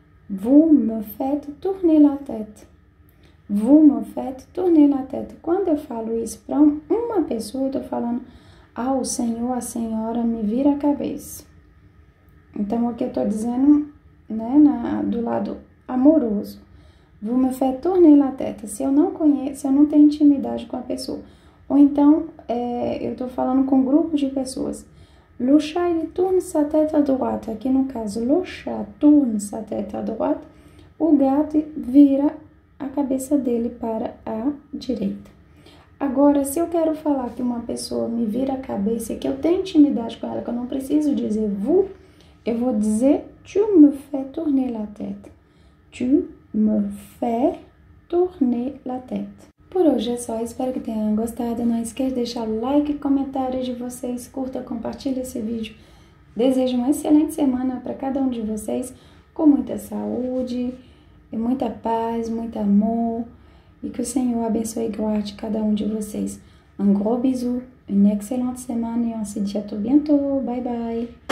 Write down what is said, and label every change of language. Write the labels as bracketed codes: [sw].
[fr] Vous me faites tourner la tête. Vous me faites tourner la tête. [pt] Quando eu falo isso para uma pessoa, eu tô falando... o senhor, a senhora me vira a cabeça. Então, aqui eu tô dizendo, né, do lado amoroso. [fr] Vous me faites tourner la tête. [pt] Se eu não conheço, se eu não tenho intimidade com a pessoa. Ou então, eu tô falando com um grupo de pessoas. [fr] Le chat, il tourne sa tête à droite. [pt] Aqui no caso, [fr] le chat tourne sa tête à droite. [pt] O gato vira a cabeça dele para a direita. Agora, se eu quero falar que uma pessoa me vira a cabeça e que eu tenho intimidade com ela, que eu não preciso dizer vous, eu vou dizer [fr] tu me fais tourner la tête. Tu me fais tourner la tête. [pt] Por hoje é só, espero que tenham gostado. Não esqueça de deixar o like e comentário de vocês, curta, compartilha esse vídeo. Desejo uma excelente semana para cada um de vocês, com muita saúde, muita paz, muito amor. E que o Senhor abençoe e guarde cada um de vocês. [fr] Un gros bisou, une excellente semaine et on se dit à tout bientôt. Bye bye.